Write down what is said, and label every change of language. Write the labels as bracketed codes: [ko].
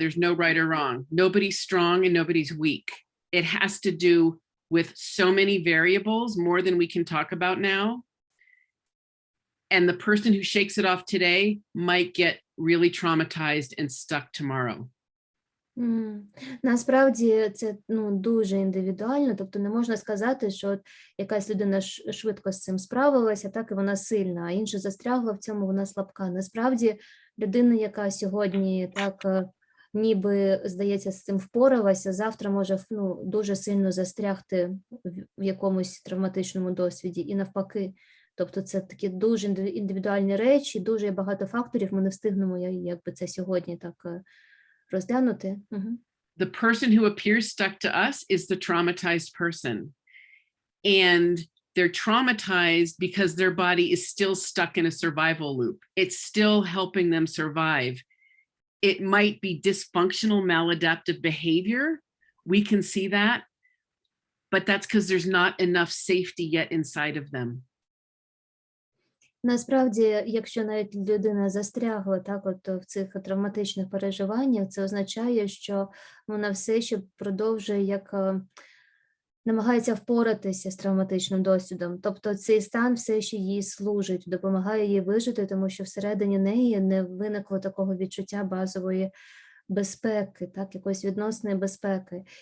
[en] There's no right or wrong. Nobody's strong and nobody's weak. It has to do with so many variables, more than we can talk about now. And the person who shakes it off today might get really traumatized and stuck tomorrow. [uk] Насправді це дуже індивідуально, тобто не можна сказати, що якась людина швидко з цим справилася, так і вона сильна, а інша застрягла в цьому, вона слабка. Насправді людина, яка сьогодні так ніби, здається, з цим впоралася, завтра може дуже сильно застрягти в якомусь травматичному досвіді і навпаки. Тобто це такі дуже індивідуальні речі, дуже багато факторів, ми не встигнемо якби це сьогодні так розглянути. [en] The person who appears stuck to us is the traumatized person. And they're traumatized because their body is still stuck in a survival loop. It's still helping them survive. It might be dysfunctional, maladaptive behavior. We can see that. But that's because there's not enough safety yet inside of them. [uk] Насправді, якщо навіть людина застрягла так от в цих травматичних переживаннях, це означає, що вона все ще продовжує, як намагається впоратися з травматичним досвідом. Тобто цей стан все ще їй служить, допомагає їй вижити, тому що всередині неї не виникло такого відчуття базової безпеки, так, якоїсь відносної безпеки.